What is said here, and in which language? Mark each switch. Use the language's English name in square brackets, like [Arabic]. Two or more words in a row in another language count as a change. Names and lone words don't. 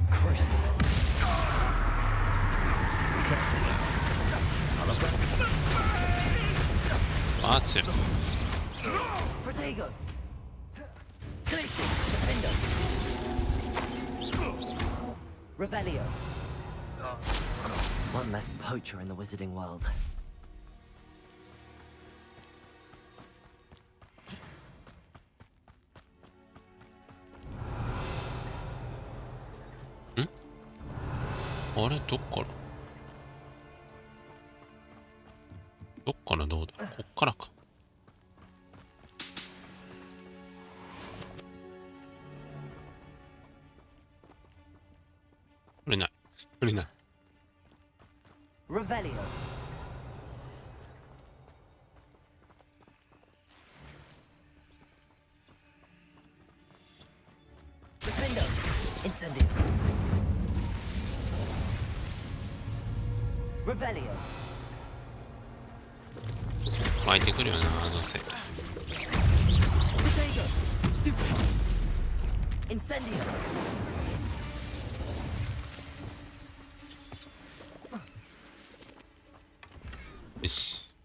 [Japanese] バーツェル。 [English] Revelio. One less poacher in the wizarding world. [Japanese] あれどっからどっからどうだこっからか。これない。これない。 [English] Revelio. Defendo. Incendio. Revelio. [Japanese] 湧いてくるよな、どうせ。 [English] Incendio. [Japanese] よし。